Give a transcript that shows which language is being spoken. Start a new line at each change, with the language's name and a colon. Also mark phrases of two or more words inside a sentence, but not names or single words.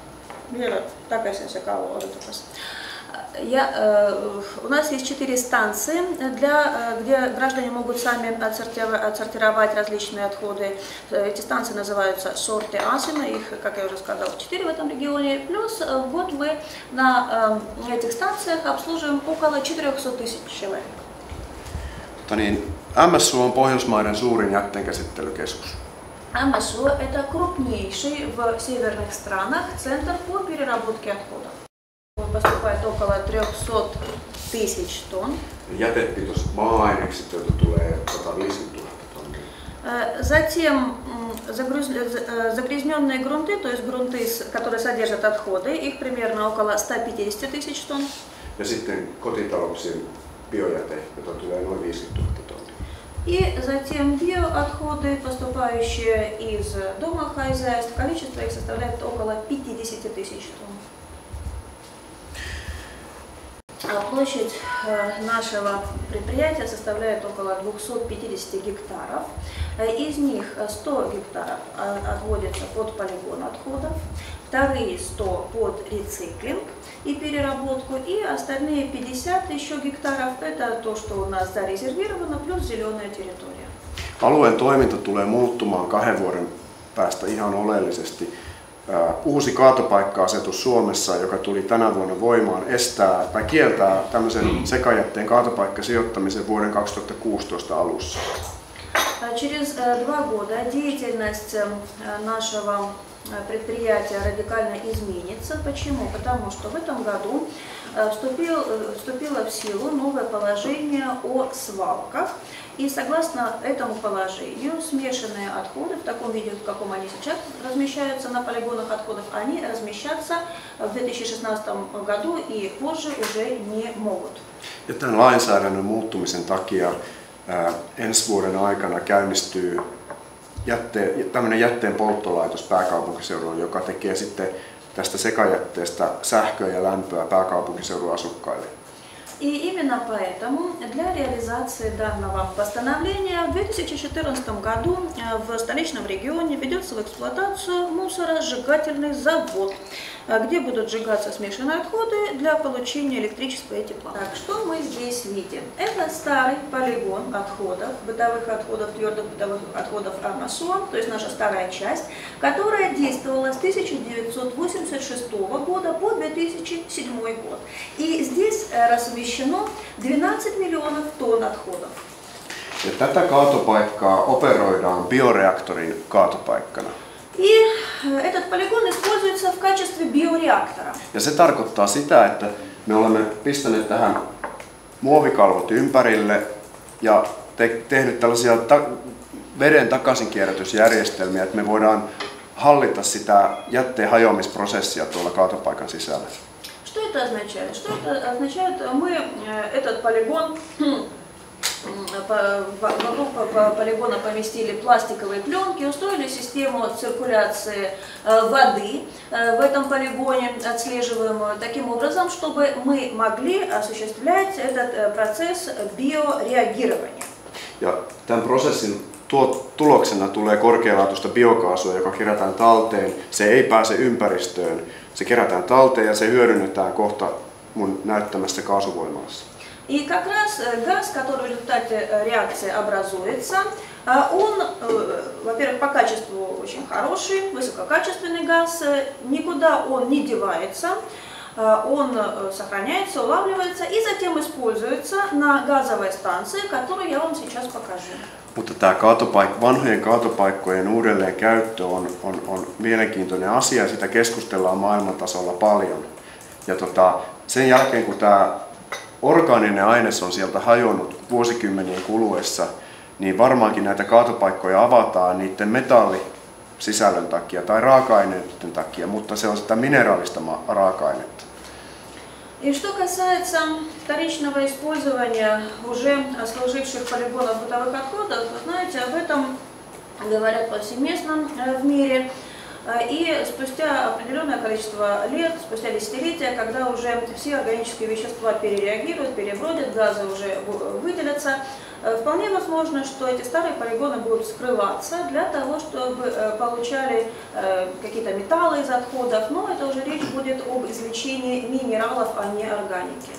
Russian: У нас есть 4 станции, где граждане могут сами отсортировать различные отходы. Эти станции называются сорты Асина, их, как я уже сказала, 4 в этом регионе. Плюс в год мы на этих станциях обслуживаем около 400 тысяч человек.
Finnish: MSO on Pohjoismaiden suurin jätteenkäsittelykeskus.
Russian: МСО – это крупнейший в северных странах центр по переработке отходов. Поступает около 300 тысяч тонн.
Finnish: Jätepitoiset maa-ainekset, joita tulee 150 000 tonnia.
Russian: Затем загрязненные грунты, то есть грунты, которые содержат отходы, их примерно около 150 тысяч тонн.
Finnish: Ja sitten kotitalouksien biojäte, jota tulee noin 50 000 tonnia.
Russian: И затем биоотходы, поступающие из домохозяйств, количество их составляет около 50 тысяч тонн. Площадь нашего предприятия составляет около 250 гектаров. Из них 100 гектаров отводится под полигон отходов, вторые 100 под рециклинг и переработку, и остальные 50 еще гектаров это то, что у нас зарезервировано, плюс зеленая территория.
Finnish: Alueen toiminta tulee muuttumaan 2 vuoden päästä ihan oleellisesti. Uusi kaatopaikka-asetus Suomessa, joka tuli tänä vuonna voimaan, kieltää tämmöisen sekajätteen kaatopaikkasijoittamisen vuoden 2016 alussa.
Russian: Через 2 года деятельность нашего предприятия радикально изменится. Почему? Потому что в этом году вступило в силу новое положение о свалках. И согласно этому положению смешанные отходы в таком виде, в каком они сейчас размещаются на полигонах отходов, они размещаться в 2016 году и позже уже не могут.
Finnish: Ja tämän lainsäädännön muuttumisen takia ensi vuoden aikana käynnistyy tämmöinen jätteen polttolaitos pääkaupunkiseudulla, joka tekee sitten tästä sekajätteestä sähköä ja lämpöä pääkaupunkiseudun asukkaille.
Russian: И именно поэтому для реализации данного постановления в 2014 году в столичном регионе ведется в эксплуатацию мусоросжигательный завод, где будут сжигаться смешанные отходы для получения электричества и тепла. Так, что мы здесь видим? Это старый полигон отходов, бытовых отходов, твердых бытовых отходов МСО, то есть наша старая часть, которая действовала с 1986 года по 2007 год. И здесь размещено 12 миллионов тонн отходов.
Finnish: Ja tätä kaatopaikkaa operoidaan bioreaktorin kaatopaikkana.
Russian: И этот полигон используется в качестве биореактора.
Finnish: Ja se tarkoittaa sitä, että me olemme pistäneet tähän muovikalvot ympärille ja tehnyt tällaisia veden takaisinkierrätysjärjestelmiä, että me voidaan hallita sitä jätteen hajoamisprosessia tuolla kaatopaikan sisällä.
Russian: Что это означает? Что это означает? Мы этот полигон, вокруг полигона поместили пластиковые пленки, устроили систему циркуляции воды в этом полигоне, отслеживаемую таким образом, чтобы мы могли осуществлять этот процесс биореагирования.
Finnish: Ja tämän prosessin tuloksena tulee korkealaatuista biokaasua, joka kerätään talteen. Se ei pääse ympäristöön. Se kerätään talteen ja se hyödynnetään kohta mun näyttämässä kaasuvoimalassa.
Russian: И как раз газ, который в результате реакции образуется, он, во-первых, по качеству очень хороший, высококачественный газ, никуда он не девается, он сохраняется, улавливается и затем используется на газовой станции, которую я вам сейчас покажу.
Finnish: Mutta tämä vanhojen kaatopaikkojen uudelleen käyttö on mielenkiintoinen asia ja sitä keskustellaan maailmantasolla paljon. Ja sen jälkeen kun tämä orgaaninen aines on sieltä hajonnut vuosikymmenien kuluessa, niin varmaankin näitä kaatopaikkoja avataan niiden metallisisällön takia tai raaka-aineiden takia, mutta se on sitä mineraalista raaka-ainetta.
Russian: И что касается вторичного использования уже служивших полигонов бытовых отходов, вы знаете, об этом говорят повсеместно в мире. И спустя определенное количество лет, спустя десятилетия, когда уже все органические вещества перереагируют, перебродят, газы уже выделятся, вполне возможно, что эти старые полигоны будут скрываться для того, чтобы получали какие-то металлы из отходов, но это уже речь будет об извлечении минералов, а не органики.